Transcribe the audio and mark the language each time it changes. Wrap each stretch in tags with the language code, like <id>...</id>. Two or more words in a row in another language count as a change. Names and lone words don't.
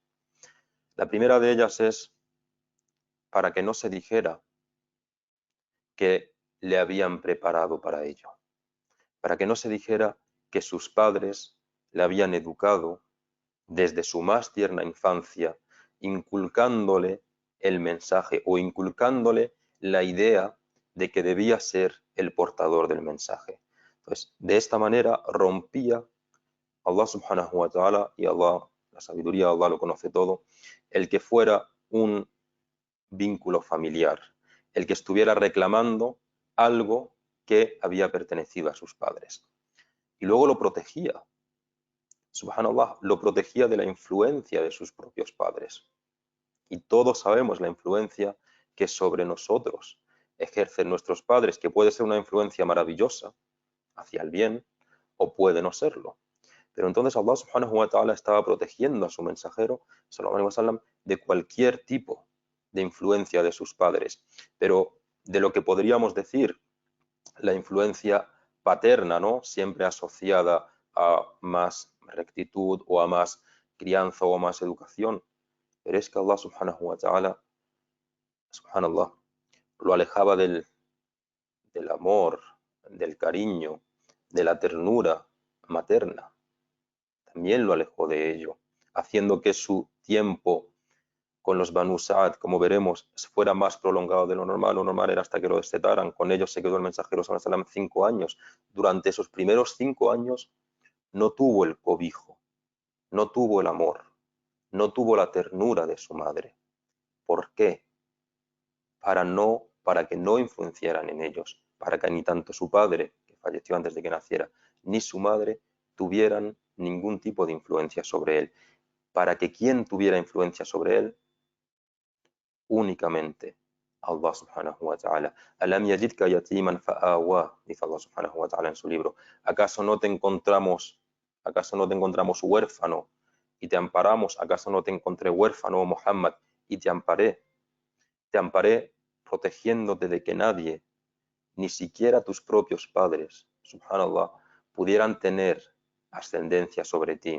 <es>La primera de ellas es para que no se dijera que le habían preparado para ello, para que no se dijera que sus padres le habían educado desde su más tierna infancia, inculcándole el mensaje o inculcándole la idea de que debía ser el portador del mensaje. Entonces, de esta manera rompía Allah</es> <ar>سبحانه وتعالى,</ar> <es>y Allah, la sabiduría de Allah lo conoce todo, el que fuera un vínculo familiar, el que estuviera reclamando algo que había pertenecido a sus padres. Y luego lo protegía, subhanallah, lo protegía de la influencia de sus propios padres. Y todos sabemos la influencia que sobre nosotros ejercen nuestros padres, que puede ser una influencia maravillosa hacia el bien o puede no serlo. Pero entonces Allah</es> <ar>سبحانه وتعالى</ar> <es>estaba protegiendo a su mensajero</es> <ar>صلى الله عليه وسلم</ar> <es>de cualquier tipo de influencia de sus padres. Pero de lo que podríamos decir la influencia paterna, ¿no?, siempre asociada a más rectitud o a más crianza o a más educación. Pero es que Allah</es> <ar>سبحانه وتعالى,</ar> <es>subhanallah, lo alejaba del amor, del cariño, de la ternura materna. También lo alejó de ello, haciendo que su tiempo con los Banu Sa'd, como veremos, fuera más prolongado de lo normal. Lo normal era hasta que lo destetaran. Con ellos se quedó el mensajero</es> <ar>صلى الله عليه وسلم</ar> <es>5 años. Durante esos primeros 5 años no tuvo el cobijo, no tuvo el amor, no tuvo la ternura de su madre. ¿Por qué? Para que no influenciaran en ellos, para que ni tanto su padre, que falleció antes de que naciera, ni su madre tuvieran ningún tipo de influencia sobre él. Para que quien tuviera influencia sobre él únicamente a Allah</es> <ar>سبحانه وتعالى. ألم يجدك يتيما فآوى, dice الله سبحانه وتعالى</ar> <es>en su libro. ¿Acaso no te encontramos huérfano y te amparamos? ¿Acaso no te encontré huérfano, oh Muhammad, y te amparé? Te amparé protegiéndote de que nadie, ni siquiera tus propios padres, subhanallah, pudieran tener ascendencia sobre ti.</es>